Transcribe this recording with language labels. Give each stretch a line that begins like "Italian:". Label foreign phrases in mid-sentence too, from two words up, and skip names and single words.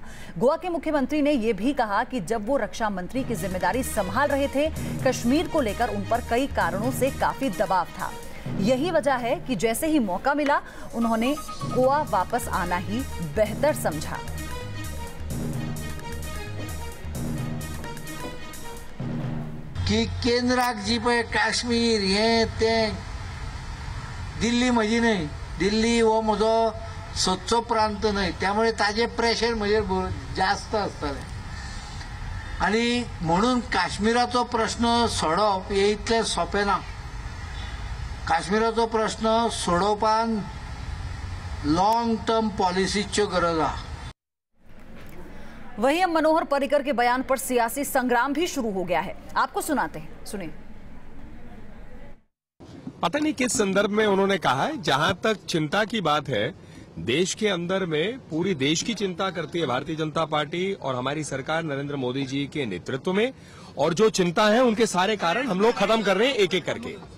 Hindi: गोवा के मुख्यमंत्री ने यह भी कहा कि जब वो रक्षा मंत्री की जिम्मेदारी संभाल रहे थे, कश्मीर को लेकर उन पर कई कारणों से काफी दबाव था। यही वजह है कि जैसे ही मौका मिला उन्होंने गोवा वापस आना ही बेहतर समझा।
Konkani: की केंद्राक जी पळय काश्मीर हे ते दिल्ली म्हजी न्हय, दिल्ली हो म्हजो सदचो प्रांत न्हय, त्यामुळे ताजे प्रेशर म्हजेर जास्त आसतलें आणि म्हणून काश्मीराचो प्रश्न सोडवप हे इतलें सोंपें ना। काश्मीराचो प्रश्न सोडोवपाक
English: long term
Konkani: पॉलिसीच्यो गरज आहा।
Hindi: वहीं अब मनोहर पर्रिकर के बयान पर सियासी संग्राम भी शुरू हो गया है। आपको सुनाते हैं, सुनिए। पता नहीं किस संदर्भ में उन्होंने कहा है। जहां तक चिंता की बात है, देश के अंदर में पूरी देश की चिंता करती है भारतीय जनता पार्टी और हमारी सरकार नरेंद्र मोदी जी के नेतृत्व में, और जो चिंता है उनके सारे कारण हम लोग खत्म कर रहे हैं एक एक करके।